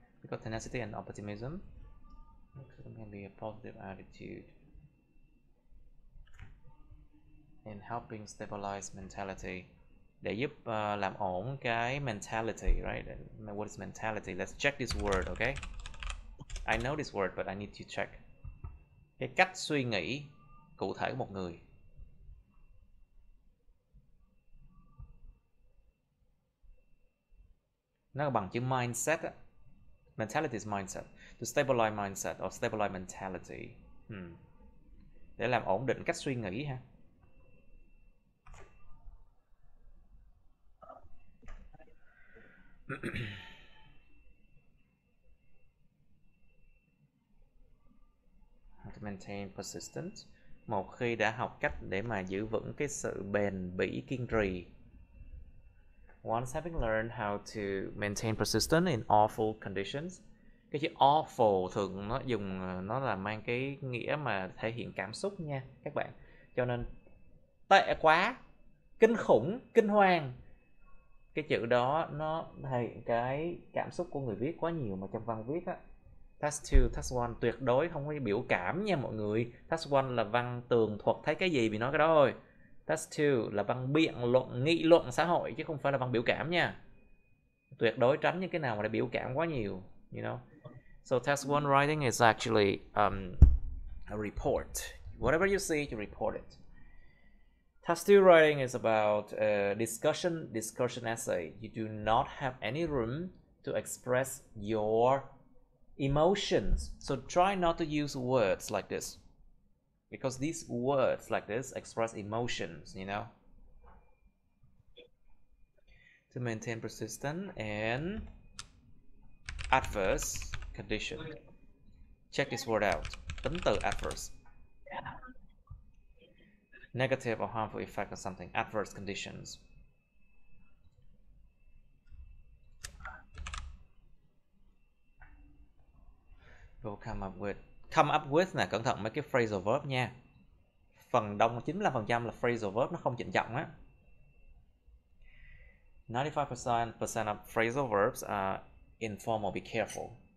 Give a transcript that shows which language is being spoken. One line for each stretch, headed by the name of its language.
English: Because tenacity and optimism can be a positive attitude in helping stabilize mentality.
Vietnamese: Để giúp làm ổn cái mentality, right?
English: What is mentality? Let's check this word, okay? I know this word, but I need to check.
Vietnamese: Cái cách suy nghĩ cụ thể của một người. Nó bằng chữ mindset á.
English: Mentality is mindset. To stabilize mindset or stabilize mentality.
Vietnamese: Để làm ổn định cách suy nghĩ ha.
English: To maintain persistence.
Vietnamese: Một khi đã học cách để mà giữ vững cái sự bền bỉ kiên trì.
English: Once having learned how to maintain persistence in awful conditions.
Vietnamese: Cái chữ awful thường nó là mang cái nghĩa mà thể hiện cảm xúc nha các bạn. Cho nên tệ quá, kinh khủng, kinh hoàng. Cái chữ đó nó thể hiện cái cảm xúc của người viết quá nhiều mà trong văn viết á. Task 2, Task 1 tuyệt đối không có biểu cảm nha mọi người. Task 1 là văn tường thuật thấy cái gì thì nói cái đó thôi. Task 2 là văn biện luận, nghị luận xã hội chứ không phải là văn biểu cảm nha. Tuyệt đối tránh những cái nào mà để biểu cảm quá nhiều, you know.
English: So task 1 writing is actually a report. Whatever you see, you report it. Task 2 writing is about discussion essay. You do not have any room to express your emotions. So try not to use words like this. Because these words like this express emotions, you know. To maintain persistence and adverse condition. Check this word out.
Vietnamese: Tính từ
English: adverse. Negative or harmful effect of something. Adverse conditions. We'll come up with
Vietnamese: nè, cẩn thận mấy cái phrasal verb nha. phần đông 95% là phrasal verb, nó không trịnh trọng á.
English: 95% of phrasal verbs are informal, be careful.